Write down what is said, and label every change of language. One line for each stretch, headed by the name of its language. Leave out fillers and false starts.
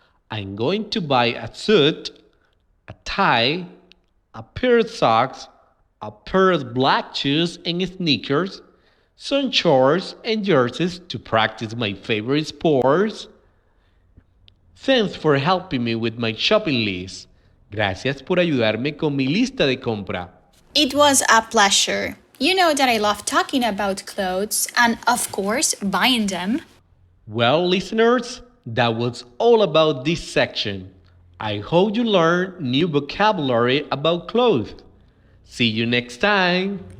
English: I'm going to buy a suit, a tie, a pair of socks, a pair of black shoes and sneakers, some shorts and jerseys to practice my favorite sports. Thanks for helping me with my shopping list.
Spanish: Gracias por ayudarme con mi lista de compra.
English: It was a pleasure. You know that I love talking about clothes and, of course, buying them. Well, listeners, that was all about this section. I hope you learned new vocabulary about clothes. See you next time.